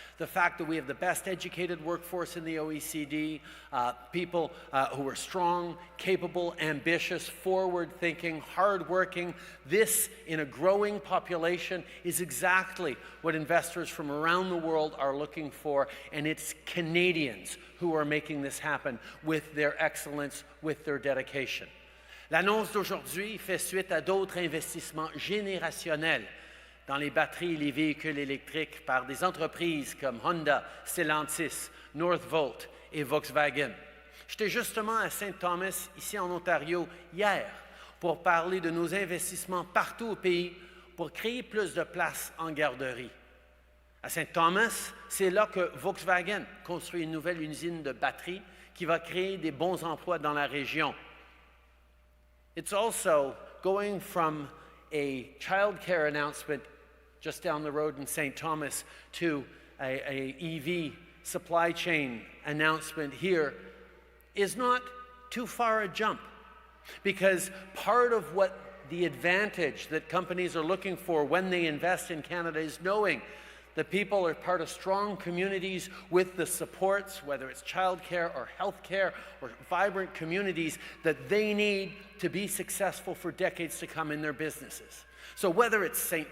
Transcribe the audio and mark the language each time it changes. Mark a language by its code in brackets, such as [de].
[en] The fact that we have the best educated workforce in the OECD, people who are strong, capable, ambitious, forward-thinking, hard-working. This, in a growing population, is exactly what investors from around the world are looking for, and it's Canadians who are making this happen with their excellence, with their dedication. [fr] L'annonce d'aujourd'hui fait suite à d'autres investissements générationnels dans les batteries et les véhicules électriques par des entreprises comme Honda, Stellantis, Northvolt et Volkswagen. J'étais justement à St. Thomas, ici en Ontario, hier, pour parler de nos investissements partout au pays pour créer plus de places en garderie. À St. Thomas, c'est là que Volkswagen construit une nouvelle usine de batteries qui va créer des bons emplois dans la région. [en] It's also going from a child care announcement just down the road in St. Thomas to a EV supply chain announcement here is not too far a jump, because part of what the advantage that companies are looking for when they invest in Canada is knowing that people are part of strong communities with the supports, whether it's childcare or healthcare or vibrant communities, that they need to be successful for decades to come in their businesses. So whether it's St.